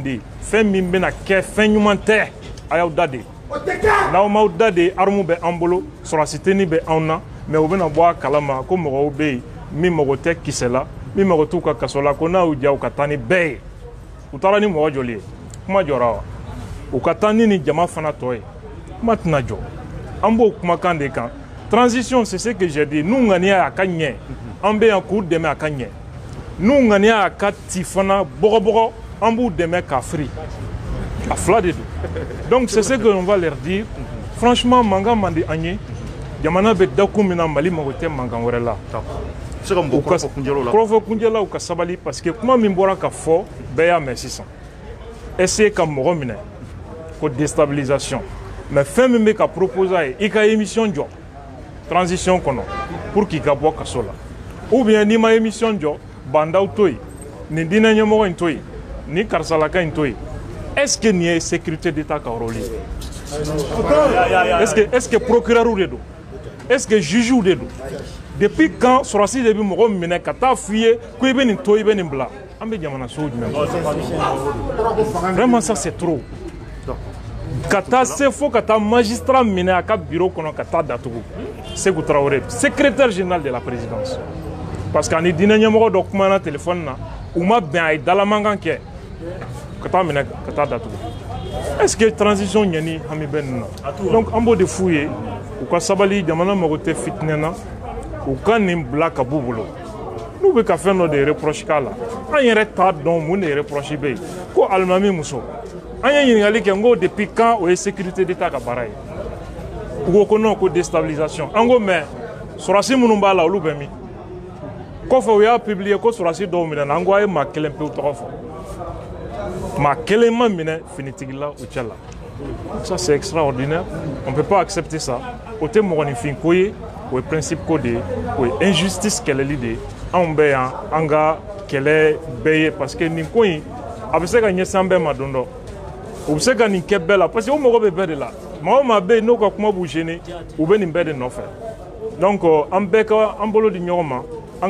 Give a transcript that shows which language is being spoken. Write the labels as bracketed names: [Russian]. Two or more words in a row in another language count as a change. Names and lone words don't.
[Bambara] de fɛn min bɛna kɛ fɛn ɲuman tɛ a y'aw daden n'aw m'aw daden arme bɛ an bolo sɔrɔdasi teni bɛ anw na mais u bɛna bɔ a kalama ko mɔgɔw bɛ yen min mago tɛ kisɛ la min mago t'u ka kaso la ko n'a y'u diya u ka taa ni bɛɛ ye u taara ni mɔgɔ joli ye kuma jɔra wa u ka taa ni nin jama fana tɔ ye kuma tɛna jɔ an b'o kumakan de kan [French] transition c'est ce que j'ai dit [Bambara] n'u ŋaniya a ka ɲɛ an bɛ yan k'u dɛmɛ a ka ɲɛ n'u ŋaniya a ka ci fana bɔgɔbɔgɔ an b'u dɛmɛ k'a firi a fila de don [French] donc c'est ce que on va leur dire franchement [Bambara] mankan man di an ye jamana bɛ dakun min na Mali mago tɛ mankan wɛrɛ la kɔrɔfɔ kunjɛlaw ka sabali [French] parce que [Bambara] kuma min bɔra ka fɔ bɛɛ y'a mɛn sisan essayer ka mɔgɔ minɛ ko [French] déstabilisation mais [Bambara] fɛn min bɛ ka proposer a ye i ka émission jɔ transition kɔnɔ pour k'i ka bɔ kaso la [French] ou bien [Bambara] n'i ma émission jɔ bandaw to yen nin diinɛ ɲɛmɔgɔ in to yen ni karisalaka in to yen [French] est-ce que [Bambara] nin ye [French] sécurité d'état [Bambara] ka rôle ye [French] est-ce que procureur [Bambara] de don [French] est-ce que juge [Bambara] de don [French] depuis quand [Bambara] sɔrɔdasi de bɛ mɔgɔ minɛ ka taa f'i ye ko i bɛ nin to i bɛ nin bila an bɛ jamana so jumɛn [French] vraiment ça c'est trop [Bambara] ka taa se fo ka taa magistrat minɛ a ka bureau kɔnɔ ka taa datugu Sékou Traoré [French] secrétaire général de la présidence parce que [Bambara] ani diinɛ ɲɛmɔgɔ dɔ kumana téléphone na u ma bɛn a ye dalamankan kɛ ka taa minɛ ka taa datugu [French] est-ce que transition [Bambara] ɲɛni hami bɛ nin na donc an b'o de f'u ye u ka sabali jamana mago tɛ fitinɛ na u ka nin bila ka b'u bolo n'u bɛ ka fɛn dɔ de reproche k'a la an yɛrɛ t'a dɔn mun de reproche bɛ yen ko alimami muso an ye ɲininkali kɛ n ko [French] depuis quand [Bambara] o ye [French] sécurité d'état [Bambara] ka baara ye u ko ko non ko déstabilisation an ko mais sɔrɔdasi minnu b'a la olu bɛ min kɔfɛ u y'a publier ko sɔrɔdasi dɔw minɛna an ko a ye maa kelen pewu tɔgɔ fɔ maa kelen ma minɛ finitigila u cɛ la [French] ça c'est extraordinaire on peut pas accepter ça [Bambara] o tɛ mɔgɔninfin ko ye o ye principe ko de ye o ye injustice kɛlɛli de ye anw bɛ yan an ka kɛlɛ bɛɛ ye [French] parce que [Bambara] nin ko in a bɛ se ka ɲɛsin an bɛɛ ma don dɔ u bɛ se ka nin kɛ bɛɛ la [French] parce que [Bambara] u mago bɛ bɛɛ de la maa o maa bɛ yen n'o ka kuma b'u gêner u bɛ nin bɛɛ de nɔfɛ donc an bɛɛ ka an bolo di ɲɔgɔn ma an